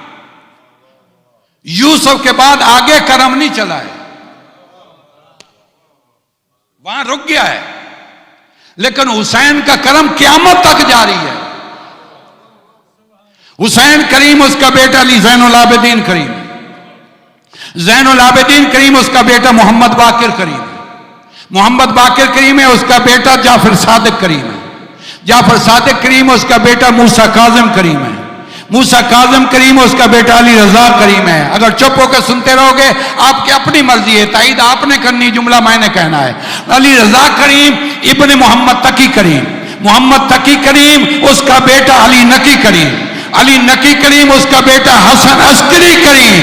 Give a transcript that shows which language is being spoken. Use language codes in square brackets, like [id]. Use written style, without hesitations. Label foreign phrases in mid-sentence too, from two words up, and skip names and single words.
[ur] یوسف کے بعد آگے کرم نہیں چلا ہے، وہاں رک گیا ہے، لیکن حسین کا کرم قیامت تک جاری ہے. حسین کریم اس کا بیٹا علی زین العابدین کریم، زین العابدین کریم اس کا بیٹا محمد باقر کریم، محمد باقر کریم ہے اس کا بیٹا جعفر صادق کریم ہے، جعفر صادق کریم اس کا بیٹا موسیٰ کاظم کریم ہے، موسیٰ کاظم کریم اس کا بیٹا علی رضا کریم ہے. اگر چپ ہوکر سنتے رہوگے آپکی اپنی مرضی ہے، تائید آپنے کرنی، جملہ مینے کہنا ہے. علی رضا کریم ابن محمد تقی کریم، محمد تقی کریم اس کا بیٹا علی نقی کریم، علی نقی کریم اس کا بیٹا حسن عسکری کریم.